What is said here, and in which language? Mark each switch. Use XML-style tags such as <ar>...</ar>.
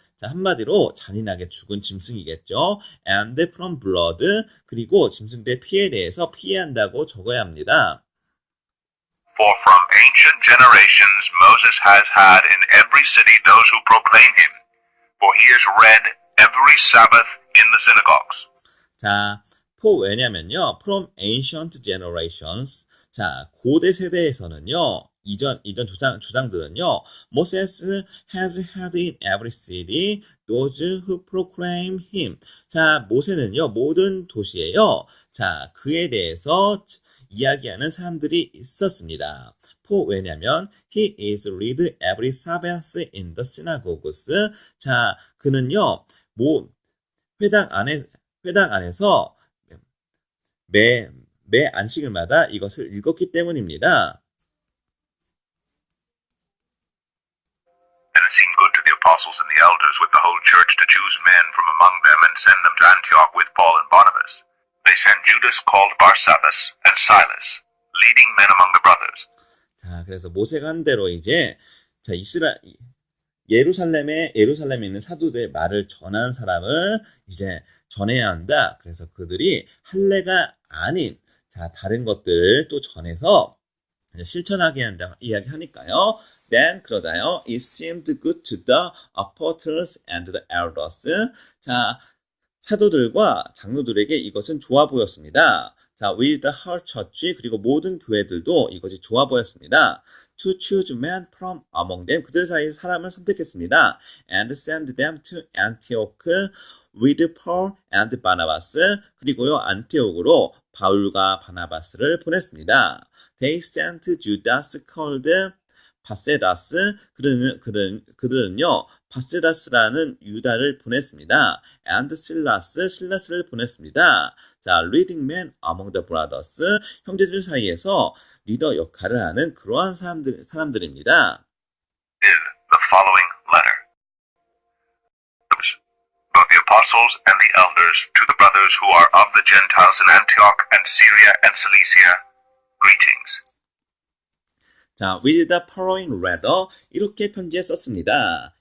<ko>자, 한마디로 잔인하게 죽은 짐승이겠죠.</ko> <en>And from blood,</en> <ko>그리고 짐승들의 피해에 대해서 피해야 한다고 적어야 합니다.</ko> <en>For from ancient generations Moses has had in every city those who proclaim him, for he is read every Sabbath in the synagogues. 자, 왜냐면요, from ancient generations, 자,</en> <ko>고대 세대에서는요, 이전 조상들은요,</ko> <en>Moses has had in every city those who proclaim him.</en> <ko>자, 모세는요, 모든 도시에요, 자, 그에 대해서 이야기하는 사람들이 있었습니다. 왜냐면</ko> <en>he is read every Sabbath in the synagogues.</en> <ko>자, 그는요, 회당 안에서 매 안식일마다 이것을 읽었기 때문입니다.</ko> <en>And it seemed good to the apostles and the elders with the whole church to choose men from among them and send them to Antioch with Paul and Barnabas. They sent Judas called Barsabbas and Silas, leading men among the brothers.</en> <ko>자, 그래서 모세가 한 대로 이제 자, 예루살렘에 있는 사도들의 말을 전하는 사람을 이제 전해야 한다. 그래서 그들이 할례가 아닌 자, 다른 것들을 또 전해서 실천하게 한다 이야기하니까요.</ko> <en>Then</en> <ko>그러자요.</ko> <en>It seemed good to the apostles and the elders.</en> <ko>자, 사도들과 장로들에게 이것은 좋아 보였습니다. 자,</ko> <en>with the whole church,</en> <ko>그리고 모든 교회들도 이것이 좋아 보였습니다.</ko> <en>To choose men from among them,</en> <ko>그들 사이에서 사람을 선택했습니다.</ko> <en>And send them to Antioch with Paul and Barnabas,</en> <ko>그리고요, 안티옥으로 바울과 바나바스를 보냈습니다.</ko> <en>They sent Judas called</en> <ko>바세다스, 그들은요, 바세다스라는 유다를 보냈습니다. And 실라스를 보냈습니다. 자,</ko> <en>leading men among the brothers,</en> <ko>형제들 사이에서 리더 역할을 하는 그러한 사람들입니다.</ko> <en>Is the following letter. Both the apostles and the elders to the brothers who are of the Gentiles in Antioch and Syria and Cilicia, greetings.</en> <ko>자,</ko> <en>with the following letter,</en> <ko>이렇게 편지에 썼습니다.</ko>